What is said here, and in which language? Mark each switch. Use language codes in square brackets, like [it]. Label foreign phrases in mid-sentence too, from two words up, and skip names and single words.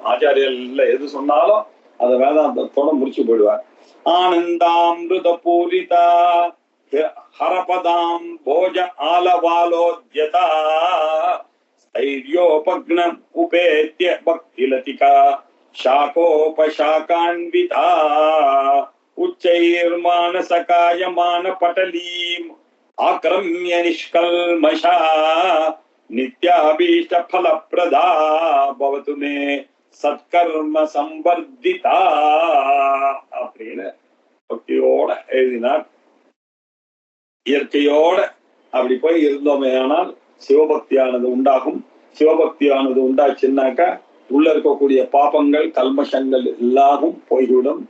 [ta] ஆச்சாரியர்கள் எது சொன்னாலும் அதை வேதாந்தத்தோட முடிச்சு போயிடுவார். [sa] आनन्दामृत पूरिता हरपदाम् भोज आलवालोद्यता स्थैर्योपघ्नम् उपेत्य भक्तिलतिका शाकोपशाकान्विता उच्चैर्मानसकायमान पटलीम् आक्रम्य निष्कल्मषा नित्याभीष्ट फलप्रदा भवतु मे सत्कर्म सम्बर्धिता [ta] அப்படின்னு பக்தியோட எழுதினார். இயற்கையோட அப்படி போய் இருந்தோமே ஆனால் சிவபக்தியானது உண்டாகும். சிவபக்தியானது உண்டாச்சுன்னாக்கா உள்ள இருக்கக்கூடிய பாபங்கள், கல்மஷங்கள் எல்லாரும் போய்விடும்.